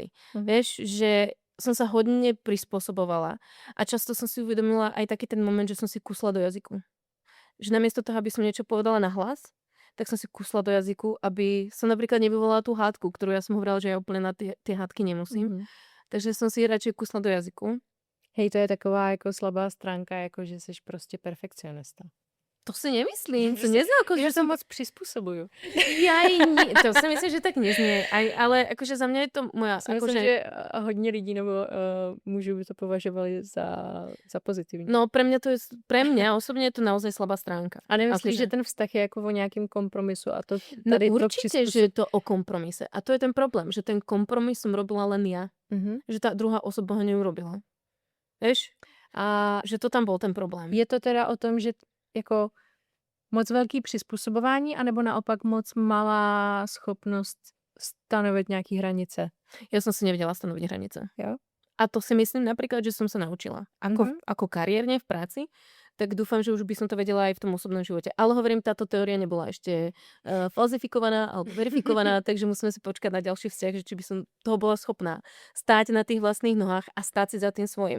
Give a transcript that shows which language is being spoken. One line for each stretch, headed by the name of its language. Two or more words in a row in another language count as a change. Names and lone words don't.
Slovak: Vieš, že som sa hodne prispôsobovala a často som si uvedomila aj taký ten moment, že som si kusla do jazyku. Že namiesto toho, aby som niečo povedala na hlas, tak som si kusla do jazyku, aby som napríklad nevyvolala tú hádku, ktorú ja som hovorila, že ja úplne na tie hádky nemusím. Takže som si radšej kusla do jazyku. Hej,
Czech: to je taková jako slabá stránka, jako že jsi prostě perfekcionista.
Slovak: To si nemyslím, to neznie ako,
Czech: Já že se
Slovak: som...
Czech: moc přizpůsobuju.
Slovak: To si myslím, že tak neznie, ale akože za mňa je to moja... Si myslím, Akože,
Czech: že hodně lidí nebo mužů by to považovali za pozitivní.
Slovak: no pre mňa osobne je to naozaj slabá stránka.
Czech: A nemyslíš,
Slovak: Akože-
Czech: že ten vztah je jako o nějakým kompromisu a to No tady to
Slovak: určite, že je to o kompromise. A to je ten problém, že ten kompromis som robila len ja. Mhm. Že tá druhá osoba ho neurobila. Vieš?
Czech: A
Slovak: Že to tam bol ten problém.
Czech: je to teda o tom, že jako moc velký přizpůsobování, anebo naopak moc malá schopnost stanovit nějaký hranice?
Slovak: Ja som si nevedela stanoviť hranice.
Czech: Jo?
Slovak: A to si myslím napríklad, že som sa naučila. Ako kariérne v práci, tak dúfam, že už by som to vedela aj v tom osobnom živote. Ale hovorím, táto teória nebola ešte falzifikovaná alebo verifikovaná, takže musíme si počkať na ďalší vzťah, že či by som toho bola schopná stáť na tých vlastných nohách a stáť si za tým svojím.